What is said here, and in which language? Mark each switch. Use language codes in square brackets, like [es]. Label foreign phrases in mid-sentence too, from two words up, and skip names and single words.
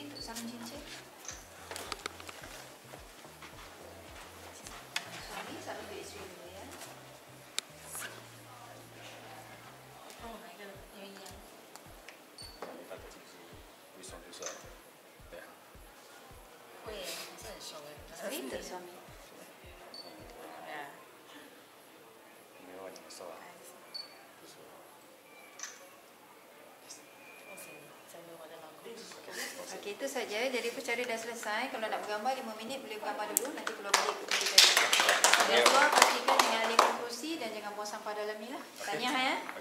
[ms] salam cincin. Suami salam untuk isteri dulu ya. [en] Oh my god, [ms] yang ini. [zh] 大概就是一双就是对啊，会耶，还是很熟哎。 [ms] Sweet tak suami? [zh] 对啊。没有你瘦啊，不错。 [ms] Okey, itu saja. Jadi pencari dah selesai. Kalau nak bergambar 5 minit boleh bergambar dulu. Nanti keluar balik kita cari. Dan keluar pastikan jangan alihkan kursi dan jangan buang sampah dalam ni lah. Tanya ya.